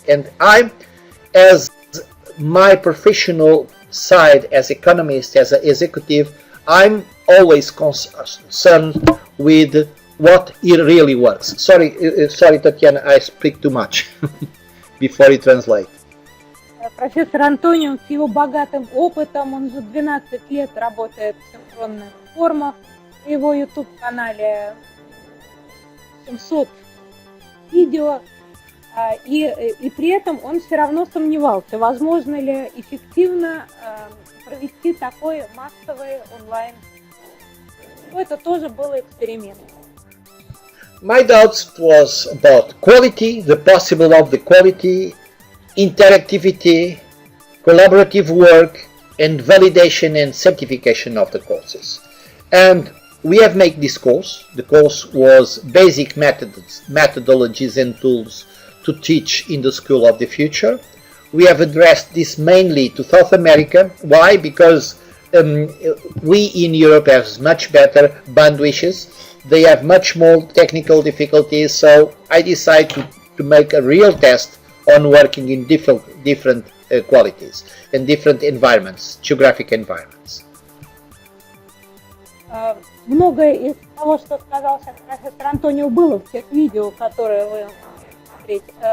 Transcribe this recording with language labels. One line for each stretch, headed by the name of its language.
English: And I, as my professional side, as economist, as an executive, I'm always concerned with what it really works. Sorry, Tatiana, I speak too much before you translate.
Russian: Профессор Антонио с его богатым опытом, он уже 12 лет работает в синхронных формах. На его YouTube-канале 700 видео, и при этом он все равно сомневался, возможно ли эффективно провести такой массовый онлайн. Это тоже был эксперимент.
English: My doubts was about quality, the possible of the quality, interactivity, collaborative work, and validation and certification of the courses. And we have made this course. The course was basic methodologies and tools to teach in the school of the future. We have addressed this mainly to South America. Why? Because we in Europe have much better bandwidths. They have much more technical difficulties. So I decided to make a real test on working in different qualities and different environments, geographic environments.
Russian: Многое из того, что сказал сейчас профессор Антонио, было в тех видео, которые вы смотрите.